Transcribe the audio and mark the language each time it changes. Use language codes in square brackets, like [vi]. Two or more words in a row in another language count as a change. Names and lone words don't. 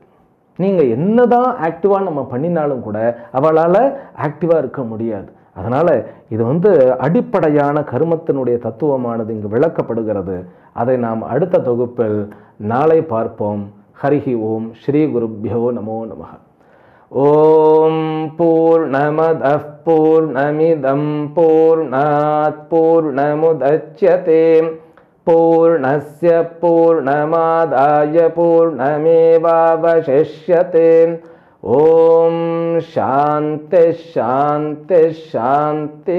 [ta] நீங்கள் என்னதான் ஆக்டிவாக நம்ம பண்ணினாலும் கூட அவளால் ஆக்டிவாக இருக்க முடியாது. அதனால் இது அடிப்படையான கர்மத்தினுடைய தத்துவமானது இங்கு விளக்கப்படுகிறது. அதை நாம் அடுத்த தொகுப்பில் நாளை பார்ப்போம். [sa] हरिः ओम्। श्री गुरुभ्यो नमो नमः। ओम् पूर्णमदः पूर्णमिदं पूर्णात् पूर्णमुदच्यते पूर्णस्य पूर्णमादाय पूर्णमेवावशिष्यते. ओम् शान्ति शान्ति शान्ति.